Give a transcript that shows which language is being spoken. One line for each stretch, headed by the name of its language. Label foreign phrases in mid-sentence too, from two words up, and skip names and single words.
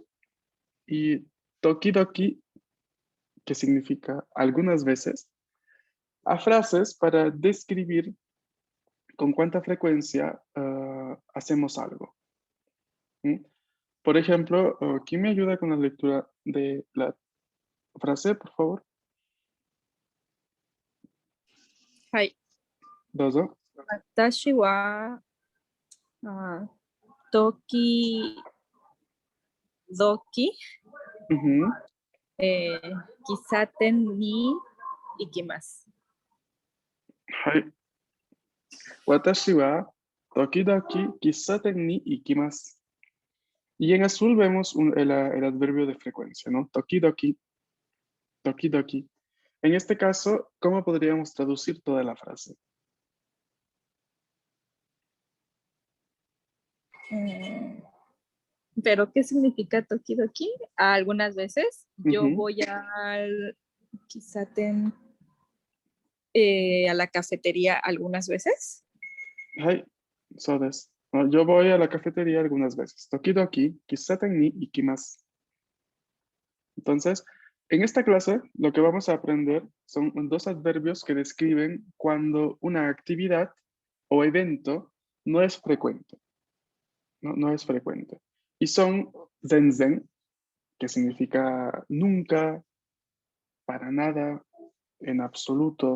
Spanish: Y tokidoki, que significa algunas veces, a frases para describir con cuánta frecuencia hacemos algo. ¿Mm? Por ejemplo, ¿quién me ayuda con la lectura de la frase, por favor?
Japanese: はい。 Dozo. 私は、あ、時々、 Ujú. 喫茶店に行きます。 Hai. 私は時々喫茶店に行きます.
Spanish: Y en azul vemos el adverbio de frecuencia, ¿no?
Japanese: 時々、時々.
Spanish: En este caso, ¿cómo podríamos traducir toda la frase? ¿Pero qué significa tokidoki? Algunas veces yo Ujú. voy al Kisaten, a la cafetería algunas veces.
Japanese: はい、そうです.
Spanish: No, yo voy a la cafetería algunas veces.
Japanese: 時々、喫茶店に行きます.
Spanish: Entonces, en esta clase lo que vamos a aprender son dos adverbios que describen cuando una actividad o evento no es frecuente, ¿no? No es frecuente. Y son zenzen, que significa nunca, para nada, en absoluto.